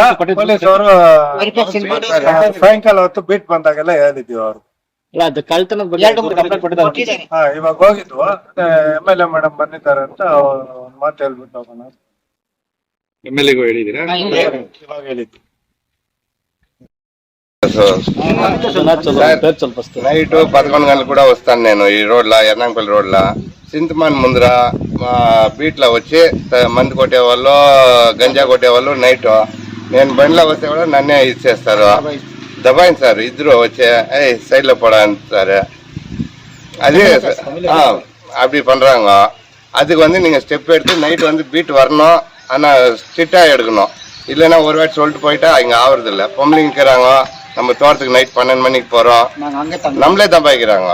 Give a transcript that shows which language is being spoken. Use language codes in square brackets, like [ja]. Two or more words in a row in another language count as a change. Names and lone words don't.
[kn] ಪೊಲೀಸ್ ಅವರು ಸಾಯಂಕಾಲ ಹೊತ್ತು ಬೀಟ್ ಬಂದಾಗೆಲ್ಲ ಹೇಳಿದ್ವಿ ಅವ್ರು. ಇವಾಗ ಹೋಗಿದ್ವು. [en] MLA madam [kn] ಬಂದಿದ್ದಾರೆ ಅಂತ ಒಂದ್ ಮಾತು ಹೇಳ್ಬಿಟ್ಟು ಹೋಗೋಣ. MLA ಹೇಳಿದೀರಾ? ಇವಾಗ ಹೇಳಿದ್ವಿ. [te] నైట్ 11 గంటలు కూడా వస్తాను నేను ఈ రోడ్ల ఎర్నాంపల్లి రోడ్ల సింతమాన్ ముందర బీట్లో వచ్చి మందు కొట్టేవాళ్ళు గంజా కొట్టేవాళ్ళు నైట్ నేను బండిలో వస్తే కూడా నన్నే ఇచ్చేస్తారు. దబాయింది సార్ ఇద్దరు వచ్చే సైడ్లో [ta] போடான்னு அது அப்படி பண்றாங்க. அதுக்கு வந்து நீங்க ஸ்டெப் எடுத்து நைட் வந்து பீட் வரணும், ஆனா ஸ்ட்ரிக்டா எடுக்கணும். இல்லைன்னா ஒரு வாட்டி சொல்லிட்டு போயிட்டா இங்க ஆவறது இல்லை. பொம்பளைங்க இருக்கிறாங்க, நம்ம தோட்டத்துக்கு நைட் 12 மணிக்கு போறோம், நம்மளே தப்பாய்க்கிறாங்க.